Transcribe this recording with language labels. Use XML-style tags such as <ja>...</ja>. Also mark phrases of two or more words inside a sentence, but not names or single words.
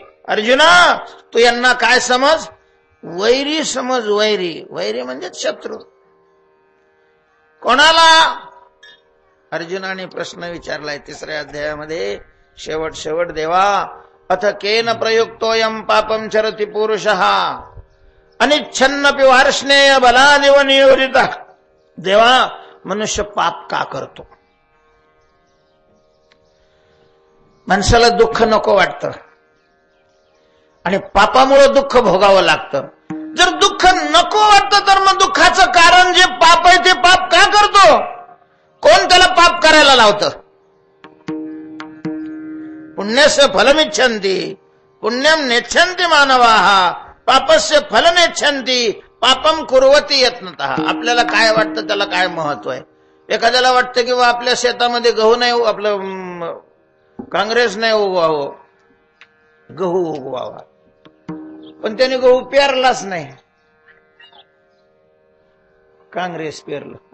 <mr>अर्जुना, तू यांना काय समज? वैरी समज. वैरी म्हणजे शत्रू. कोणाला? अर्जुनाने प्रश्न विचारलाय 3ऱ्या अध्यायामध्ये. शेवट देवा,</mr> <sa>अथ केन प्रयुक्तोयम पापम चरति पुरुषः अनिच्छन्नपि वार्ष्णेय बलादिव नियोजिता.</sa> <mr>देवा, मनुष्य पाप का करतो? माणसाला दुःख नको वाटतं आणि पापामुळे दुःख भोगावं लागतं. जर दुःख नको वाटतं तर मग दुःखाचं कारण जे पाप आहे ते पाप का करतो? कोण त्याला पाप करायला लावतं?</mr> <sa>पुण्यस्य फलमिच्छन्ति पुण्यम नेच्छन्ति मानवाः पापस्य फलनेच्छन्ति पापम कुर्वती यत्नतः.</sa> <mr>आपल्याला काय वाटतं, त्याला काय महत्व आहे? एखाद्याला वाटतं की आपल्या शेतामध्ये गहू नाही, आपलं काँग्रेस नाही उगवावं, गहू उगवावा, पण त्याने गहू पेरलाच नाही, काँग्रेस पेरलं.</mr>